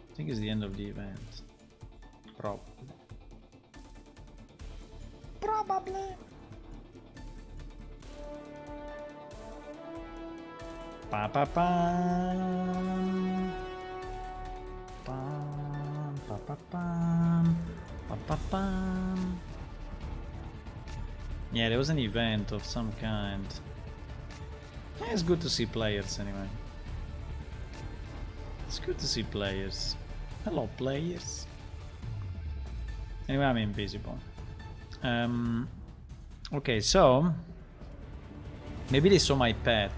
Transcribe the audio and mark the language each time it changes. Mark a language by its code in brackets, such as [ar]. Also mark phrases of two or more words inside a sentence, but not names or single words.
[en] it's the end of the event. Probably. Pa pa pam. Pam pa pa pam. Pa pa pam. Yeah, there was an event of some kind. Yeah, it's good to see players anyway. It's good to see players. Hello, players. Anyway, I'm invisible. Okay, so maybe they saw my pet.